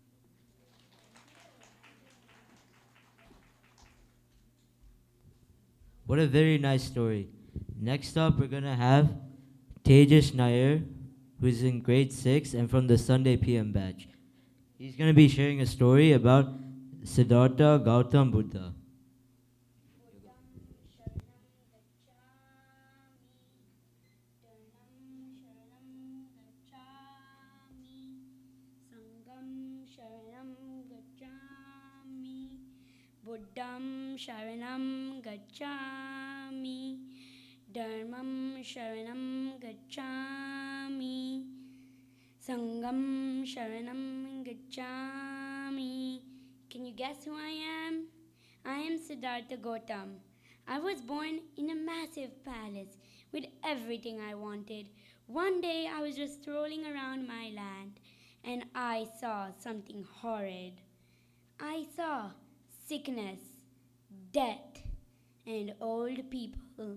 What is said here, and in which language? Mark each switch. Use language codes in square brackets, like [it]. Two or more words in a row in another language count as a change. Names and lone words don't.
[en] What a very nice story. Next up, we're going to have Tejas Nair, who's in grade 6 and from the Sunday PM batch. He's going to be sharing a story about Siddhartha Gautam Buddha. [pi] Buddham Sharanam Gacchami, Dharmam Sharanam Gacchami, Sangam Sharanam Gacchami. [en] Can you guess who I am? I am Siddhartha Gautam. I was born in a massive palace with everything I wanted. One day I was just strolling around my land and I saw something horrid. I saw sickness, death, and old people.